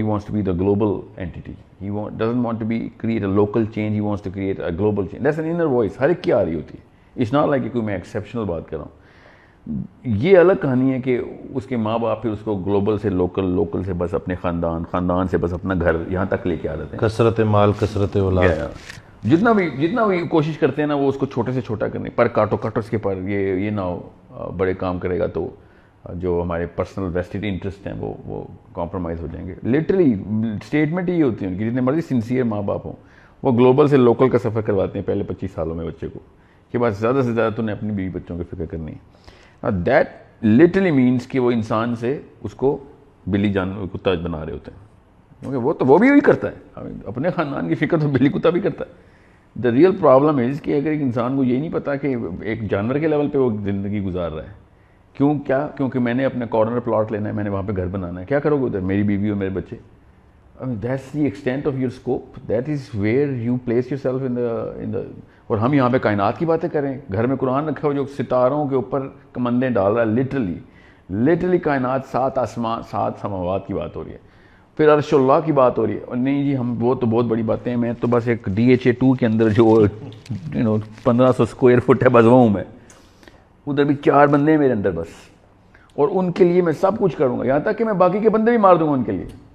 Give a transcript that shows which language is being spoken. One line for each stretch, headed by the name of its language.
English: He wants to be the global entity. He doesn't want to create a local change. He wants to create a global change. That's an inner voice.
Urdu: ہر ایک کی آ رہی ہوتی ہے۔
English: It's not like
Urdu: کہ کوئی میں exceptional بات کر رہا ہوں۔ یہ الگ کہانی ہے کہ اس کے ماں باپ پھر اس کو گلوبل سے لوکل سے بس اپنے خاندان سے بس اپنا گھر یہاں تک لے کے آ جاتے ہیں۔ کثرت مال کثرت اولاد، جتنا بھی کوشش کرتے ہیں نا، وہ اس کو چھوٹے سے چھوٹا کرنے پر کاٹو اس کے پر، یہ نہ ہو بڑے کام کرے گا تو جو ہمارے پرسنل ویسٹڈ انٹرسٹ ہیں وہ کمپرومائز ہو جائیں گے۔ لٹرلی اسٹیٹمنٹ یہ ہوتی ہے کہ جتنے مرضی سنسیئر ماں باپ ہوں، وہ گلوبل سے لوکل کا سفر کرواتے ہیں پہلے 25 سالوں میں بچے کو، کہ بس زیادہ سے زیادہ تو نے اپنی بیوی بچوں کی فکر کرنی ہے۔
English: that literally means
Urdu: کہ وہ انسان سے اس کو بلی کتا بنا رہے ہوتے ہیں، کیونکہ وہ بھی وہی کرتا ہے، اپنے خاندان کی فکر تو بلی کتا بھی کرتا ہے۔
English: the real problem is
Urdu: کہ اگر ایک انسان کو یہی نہیں پتا کہ ایک جانور کے لیول پہ وہ زندگی گزار رہا ہے، کیونکہ میں نے اپنا کارنر پلاٹ لینا ہے، میں نے وہاں پہ گھر بنانا ہے، کیا کرو گے ادھر؟ میری بیوی اور میرے بچے.
English: That's the extent of your scope, that is where you place yourself in the.
Urdu: اور ہم یہاں پہ کائنات کی باتیں کریں. گھر میں قرآن رکھا ہو جو ستاروں کے اوپر کمندیں ڈال رہا ہے، لٹرلی کائنات 7 آسمان 7 سماوات کی بات ہو رہی ہے، پھر عرش اللہ کی بات ہو رہی ہے. اور نہیں جی ہم وہ تو بہت بڑی باتیں ہیں، میں تو بس ایک DHA2 کے اندر جو 1500 اسکوائر فٹ ہے بس وہ ہوں میں، ادھر بھی 4 بندے ہیں میرے اندر بس، اور ان کے لیے میں سب کچھ کروں گا، یہاں تک کہ میں باقی کے بندے بھی مار دوں گا ان کے لیے.